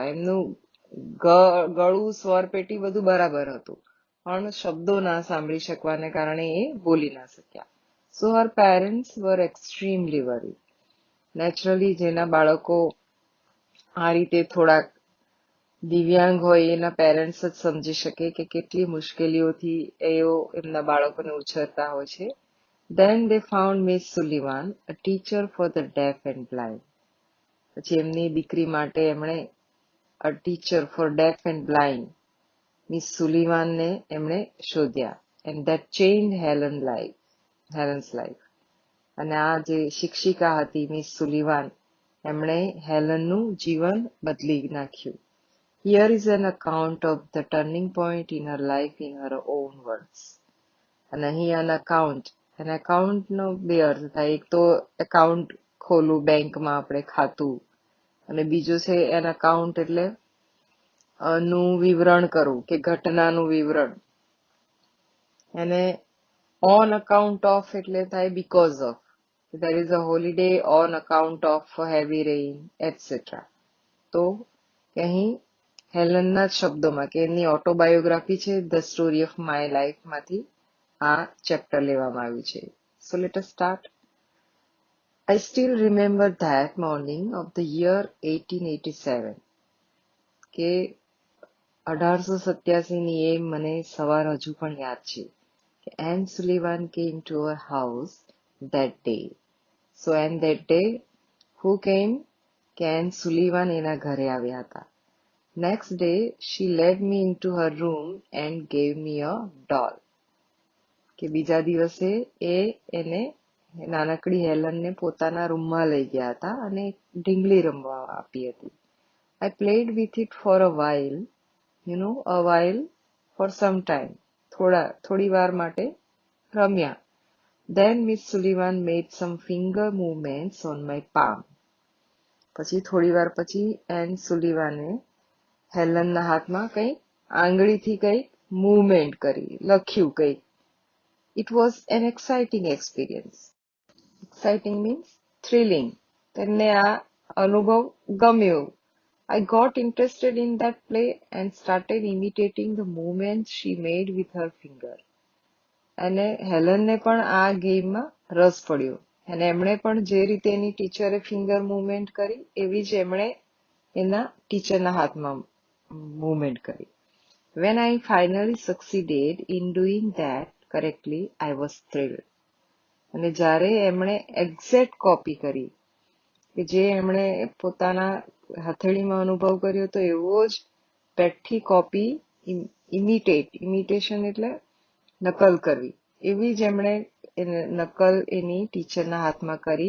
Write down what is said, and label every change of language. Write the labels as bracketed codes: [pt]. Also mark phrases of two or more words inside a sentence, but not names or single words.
[gu] એમનું ગળું, સ્વર પેટી બધું બરાબર હતું, પણ શબ્દો ના સાંભળી શકવાને કારણે એ બોલી ના શક્યા. [en] So her parents were extremely worried. [gu] નેચરલી જેના બાળકો આ રીતે થોડાક દિવ્યાંગ હોય એના પેરેન્ટ્સ જ સમજી શકે કે કેટલી મુશ્કેલીઓથી એઓ એમના બાળકોને ઉછેરતા હોય છે. [en] Then they found Miss Sullivan, a teacher for the deaf and blind. [gu] પછી એમની દીકરી માટે એમણે [en] a teacher for deaf and blind, [gu] મિસ સુલિવાનને એમણે શોધ્યા. [en] And that changed Helen's life. [gu] અને આ જે શિક્ષિકા હતી મિસ સુલિવાન, એમણે હેલનનું જીવન બદલી નાખ્યું. [en] Here is an account of the turning point in her life in her own words. [gu] અને અહીં [en] an account, [gu] અને એકાઉન્ટનો બે અર્થ થાય. એક તો એકાઉન્ટ ખોલું, બેંકમાં આપણે ખાતું, અને બીજું છે [en] an account [gu] એટલે નું વિવરણ કરવું, કે ઘટનાનું વિવરણ. અને [en] on account of [gu] એટલે થાય [en] because of. There is a holiday on account of heavy rain, etc. [gu] તો અહીં હેલનના જ શબ્દોમાં, કે એમની ઓટોબાયોગ્રાફી છે ધ સ્ટોરી ઓફ માય લાઈફ માંથી આ ચેપ્ટર લેવામાં આવ્યું છે. [en] So let us start. I still remember that morning of the year 1887. [gu] કે 1887 ની એ મને સવાર હજુ પણ યાદ છે. [en] Anne Sullivan came to her house that day. So and that day, who came? [gu] કે Anne Sullivan એના ઘરે આવ્યા હતા. [en] Next day, she led me into her room and gave me a doll. [gu] કે બીજા દિવસે એને નાનકડી હેલનને પોતાના રૂમમાં લઈ ગયા હતા અને ઢીંગલી રમવા આપી હતી. [en] I played with it for a while, a while, for some time. [gu] થોડી વાર માટે રમ્યા. [en] Then Miss Sullivan made some finger movements on my palm. [gu] પછી થોડી વાર પછી એન સુલિવાને હેલનના હાથમાં કંઈક આંગળીથી કંઈક મૂવમેન્ટ કરી, લખ્યું કંઈક. [en] It was an exciting experience. Exciting means thrilling. [gu] તેમને આ અનુભવ ગમ્યો. [en] I got interested in that play and started imitating the movements she made with her finger. [gu] અને હેલનને પણ આ ગેમમાં રસ પડ્યો અને એમણે પણ જે રીતે એની ટીચરે [en] finger movement [gu] કરી એવી જ એમણે એના ટીચરના હાથમાં મુવમેન્ટ કરી. [en] When I finally succeeded in doing that correctly, I was thrilled. [gu] અને જ્યારે એમણે [en] exact copy [gu] કરી કે જે એમણે પોતાના હથેળીમાં અનુભવ કર્યો હતો એવો જ પેટથી [en] copy imitation [gu] એટલે નકલ કરવી એવી જ એમણે નકલ એની ટીચરના હાથમાં કરી.